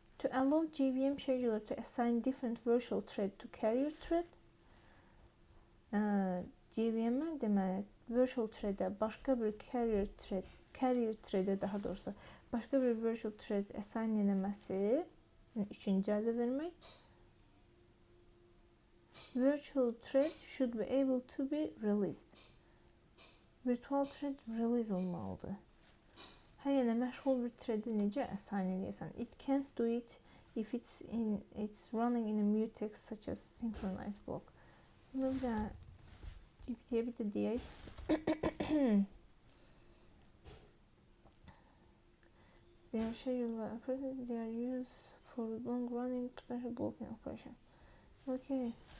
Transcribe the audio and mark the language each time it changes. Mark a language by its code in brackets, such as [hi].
[en] To allow JVM scheduler to assign different virtual thread to carrier thread, [az] JVM-ə deməli virtual thread-ə başqa bir carrier thread-ə daha doğrusu başqa bir virtual thread assign eləməsi üçün icazə vermək. [en] Virtual thread should be able to be released. [az] Virtual thread release olmalıdır. Yəni məşğul bir thread-i necə assign eləyəsən? [en] It can't do it if it's running in a mutex such as synchronized block. [az] Bunu bir də GPT-yə bir də deyək. [en] They are scheduled by operator. They are used for long running potential blocking operation. Okay.